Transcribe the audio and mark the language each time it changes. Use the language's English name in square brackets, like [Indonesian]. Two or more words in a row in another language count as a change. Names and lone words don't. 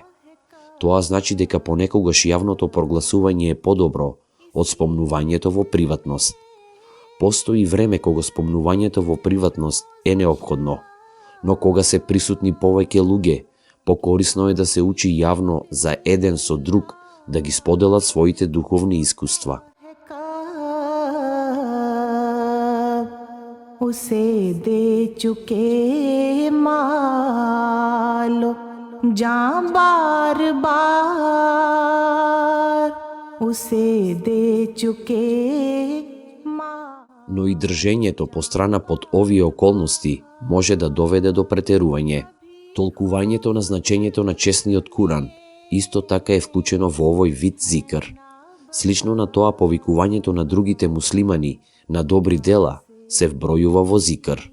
[Macedonian] Тоа значи дека понекогаш јавното прогласување е подобро од спомнувањето во приватност. Постои време кога спомнувањето во приватност е неопходно, но кога се присутни повеќе луѓе, покорисно е да се учи јавно за еден со друг да ги споделат своите духовни искуства. [Urdu] اسے دے چکے مال و جاں بار بار اسے دے چکے [Macedonian] Но и држењето по страна под овие околности може да доведе до претерување. Толкувањето на значењето на честниот Куран исто така е вклучено во овој вид зикр. Слично на тоа, повикувањето на другите муслимани на добри дела се вбројува во зикр.